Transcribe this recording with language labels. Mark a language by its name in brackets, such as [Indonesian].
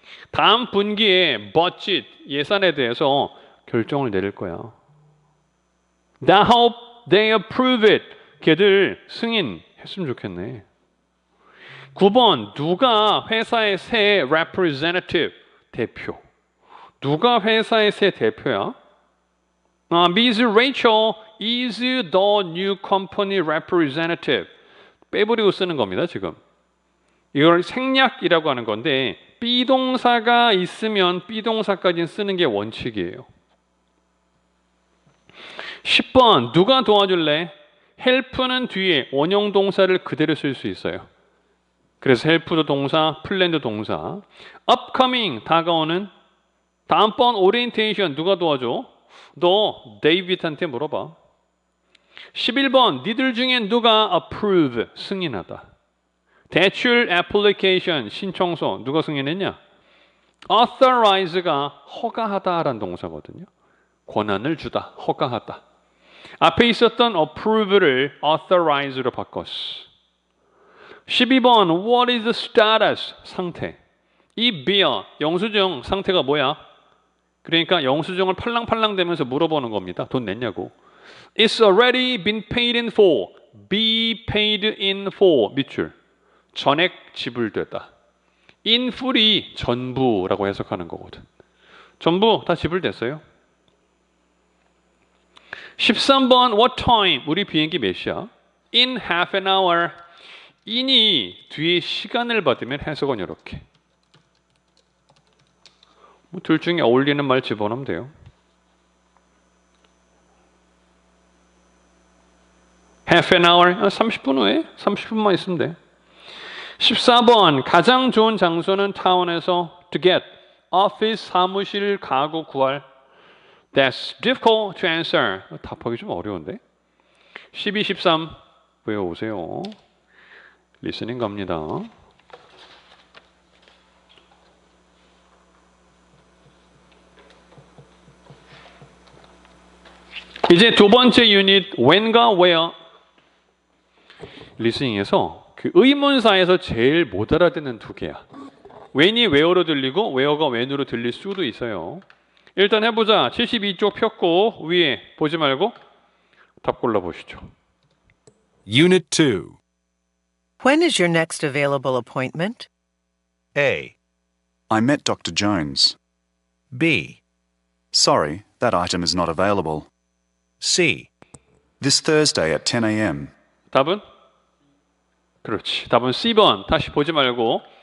[Korean] 다음 분기에 budget, 예산에 대해서 결정을 내릴 거야. [English] I hope they approve it. [Korean] 걔들 승인했으면 좋겠네. 9번 누가 회사의 새 representative, 대표. 누가 회사의 새 대표야? [English] Miss Rachel is the new company representative. [Korean] 빼버리고 쓰는 겁니다, 지금. 이걸 생략이라고 하는 건데 비동사가 있으면 비동사까지 쓰는 게 원칙이에요. 10번 누가 도와줄래? help는 뒤에 원형 동사를 그대로 쓸 수 있어요. 그래서 help도 동사, plan도 동사. upcoming 다가오는. 다음번 orientation 누가 도와줘? 너 데이빗한테 물어봐. 11번 니들 중에 누가 approve 승인하다. 대출 application 신청서 누가 승인했냐? authorize가 허가하다라는 동사거든요. 권한을 주다, 허가하다. 앞에 있었던 approve를 authorize로 바꿨어. [English] 12번 what is the status? 상태. [Korean] 이 beer 영수증 상태가 뭐야? 그러니까 영수증을 팔랑팔랑 대면서 물어보는 겁니다. 돈 냈냐고. [English] It's already been paid in full. Be paid in full. [Korean] 밑줄. 전액 지불됐다. In full이 전부라고 해석하는 거거든. 전부 다 지불됐어요. [English] 13번 what time? [Korean] 우리 비행기 몇 시야? [English] In half an hour. [Korean] in이 뒤에 시간을 받으면 해석은 이렇게. 둘 중에 어울리는 말 집어넣으면 돼요. half an hour, 30분 후에 30분만 있으면 돼. 14번 가장 좋은 장소는 타운에서 to get, office 사무실 가구 구할. [English] That's difficult to answer. [Korean] 답하기 좀 어려운데. 12, 13 외워오세요. 리스닝 갑니다. 이제 두 번째 유닛 when과 where. 리스닝에서 그 의문사에서 제일 못 알아듣는 두 개야. when이 where로 들리고 where가 when으로 들릴 수도 있어요. 일단 해보자. 72쪽 폈고 위에 보지 말고 답 골라보시죠. [English] Unit 2. When is your next available appointment? A. I met Dr. Jones. B. Sorry, that item is not available. C. This Thursday at 10 a.m. [Korean] 답은? 그렇지. 답은 C번. 다시 보지 말고